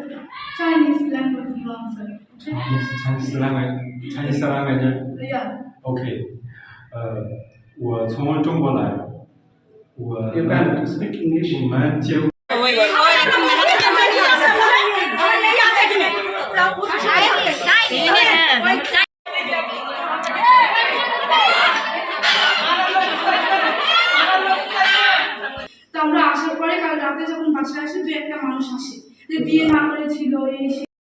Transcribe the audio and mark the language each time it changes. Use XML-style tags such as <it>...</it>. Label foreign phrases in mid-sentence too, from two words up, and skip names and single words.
<en>Chinese language, you answer. Okay? Chinese language. Yeah.</en> <zh>OK，我从中国来，我</zh> <en>You can speak English.</en> <zh>我们结婚。</zh> <bn>তো আমরা আসার পরে কাল রাতে যখন বাসায় আসি, দু একটা মানুষ আসে যে বিয়ে না করেছিল এই সেই।</bn>